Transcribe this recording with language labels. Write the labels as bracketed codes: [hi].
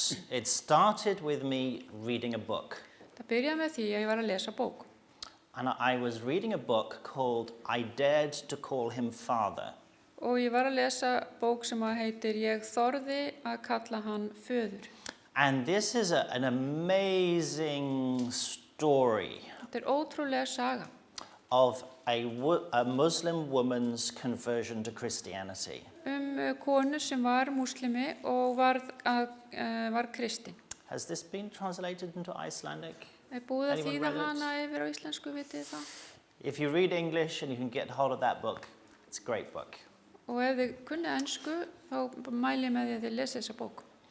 [en] It started with me reading a book. [is] Það byrjaði með því að ég var að lesa bók. [en] And I was reading a book called I Dared to Call Him Father. [is] Og ég var að lesa bók sem heitir Ég þorði að kalla hann föður. [en] And this is an amazing story [is] Þetta ótrúlega saga [en] of a Muslim woman's conversion to Christianity. [is] Konu sem var múslimi og var kristin. [en] Has this been translated into Icelandic? [is] Búið að [en] Anyone [is] þýða [en] read it? [is] hana yfir á íslensku, vitið það? [en] If you read English and you can get hold of that book, it's a great book. [is] Og ef þið kunnið ensku, þá mæli ég með því að þið lesið þessa bók.